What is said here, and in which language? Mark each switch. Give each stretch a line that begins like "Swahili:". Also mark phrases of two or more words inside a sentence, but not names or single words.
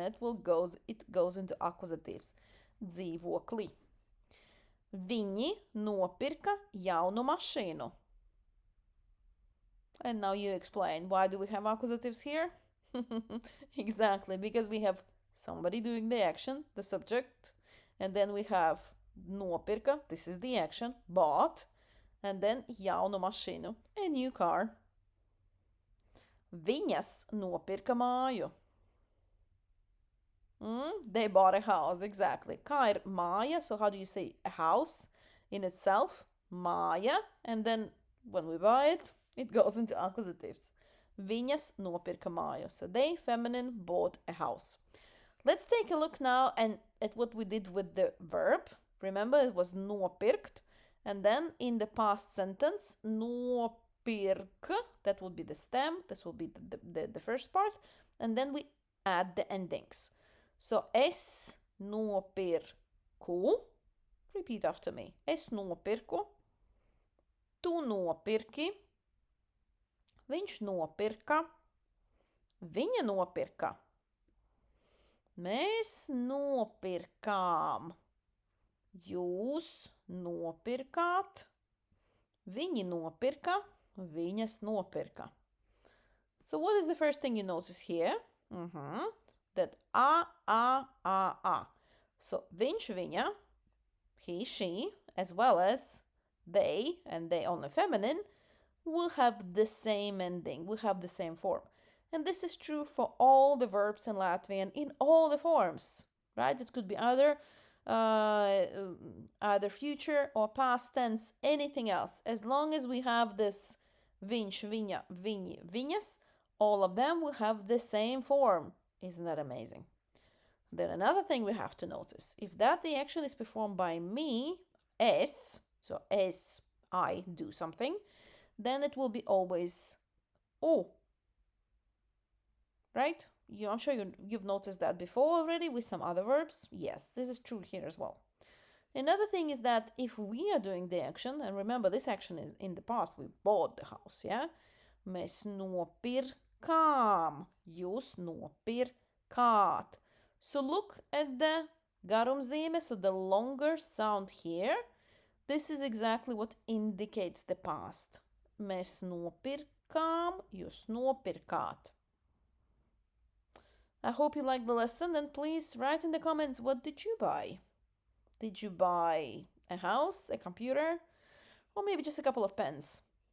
English: It goes into accusatives. Dzīvokli.
Latvian: Viņi nopirka jaunu mašīnu.
English: And now you explain, why do we have accusatives here? Exactly, because we have somebody doing the action, the subject, and then we have nopirka, this is the action, bought, and then
Latvian: jaunu mašīnu,
English: a new car.
Latvian: Viņas nopirka māju.
English: They bought a house, exactly.
Latvian: Kā ir māja,
English: so how do you say a house in itself? Māja, and then when we buy it, it goes into accusatives.
Latvian: Viņas nopirka māju.
English: So they, feminine, bought a house. Let's take a look now at what we did with the verb. Remember, it was nopirkt. And then in the past sentence, nopirk, that would be the stem. This will be the first part. And then we add the endings. So,
Latvian: es nopirku.
English: Repeat after me.
Latvian: Es nopirku. Tu nopirki. Viņš nopirka. Viņa nopirka. Mēs nopirkām. Jūs nopirkāt. Viņi nopirka. Viņas nopirka.
English: So what is the first thing you notice here? That a.
Latvian: So viņš, viņa,
English: he, she, as well as they, and they only feminine, will have the same ending, will have the same form. And this is true for all the verbs in Latvian in all the forms, right? It could be either future or past tense, anything else. As long as we have this
Latvian: viņš, viņa, viņi, viņas,
English: all of them will have the same form. Isn't that amazing? Then another thing we have to notice, if the action is performed by me, es, so as I do something, then it will be always o. Right? I'm sure you've noticed that before already with some other verbs. Yes, this is true here as well. Another thing is that if we are doing the action, and remember this action is in the past, we bought the house, yeah?
Latvian: Mēs nopirkām, jūs nopirkāt.
English: So look at the garumzīme, so the longer sound here. This is exactly what indicates the past.
Latvian: Mēs nopirkām, jūs nopirkāt.
English: I hope you liked the lesson, and please write in the comments, what did you buy? Did you buy a house, a computer, or maybe just a couple of pens?